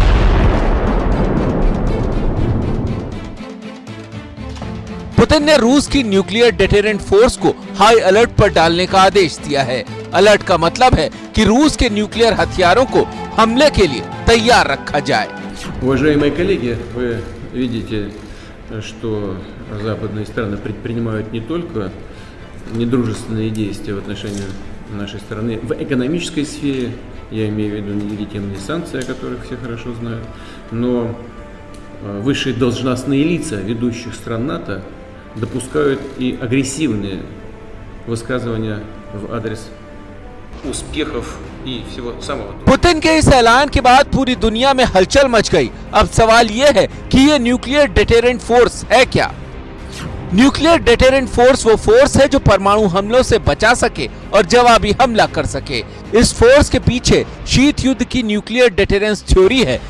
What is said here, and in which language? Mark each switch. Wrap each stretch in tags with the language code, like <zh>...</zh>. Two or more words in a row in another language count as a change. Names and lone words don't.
<hi>पुतिन ने रूस की</hi> <en>nuclear deterrent force</en> <hi>को</hi> <en>high alert</en> <hi>पर डालने का आदेश दिया है। अलर्ट का मतलब है कि रूस के न्यूक्लियर हथियारों को हमले के लिए तैयार रखा जाए।</hi> <ru>Уважаемые коллеги, вы видите, что западные страны предпринимают не только недружественные действия в отношении нашей страны в экономической сфере, я имею в виду нелегитимные санкции, о которых все хорошо знают, но высшие должностные лица ведущих стран НАТО допускают и агрессивные высказывания в адрес успехов и всего самого।</ru> <hi>पुतिन के इस ऐलान के बाद पूरी दुनिया में हलचल मच गई। अब सवाल यह है कि ये</hi> <en>nuclear deterrent force</en> <hi>है क्या?</hi> <en>nuclear deterrent force</en> <hi>वो फोर्स है जो परमाणु हमलों से बचा सके और जवाबी हमला कर सके। इस फोर्स के पीछे शीत युद्ध की</hi> <en>nuclear deterrence theory</en> <hi>है।</hi>